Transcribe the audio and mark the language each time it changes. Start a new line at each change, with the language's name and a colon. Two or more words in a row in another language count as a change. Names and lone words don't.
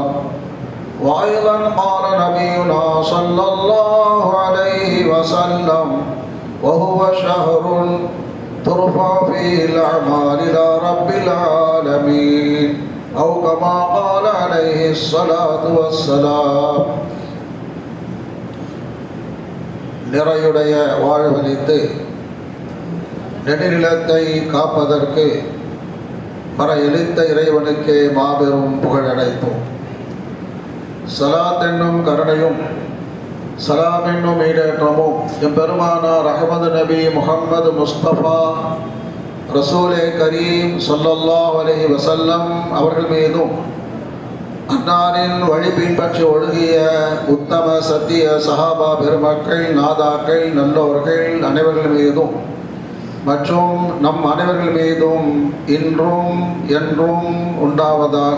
Arabic: وأيضا قال نبينا صلى الله عليه وسلم وهو شهر ترفع فيه الأعمال إلى رب العالمين أو كما قال عليه الصلاة والسلام.
Tamil: நிறையுடைய வாழ்வளித்து நெடுநிலத்தை காப்பதற்கு மர எழுத்த இறைவனுக்கு மாபெரும் புகழடைப்போம். சலாத் என்னும் கருணையும் சலாம் என்னும் ஈடேற்றமும் எம்பெருமானார் அஹ்மது நபி முஹம்மது முஸ்தபா ரசூலே கரீம்
Arabic: صلى الله عليه وسلم
Tamil: அவர்கள் மீதும் அன்னாரின் வழி பின்பற்றி ஒழுகிய உத்தம சத்திய சஹாபா பெருமக்கள் நாதாக்கள் நல்லோர்கள் அனைவர்கள் மீதும் மற்றும் நம் அனைவர்கள் மீதும் இன்றும் என்றும் உண்டாவதாக.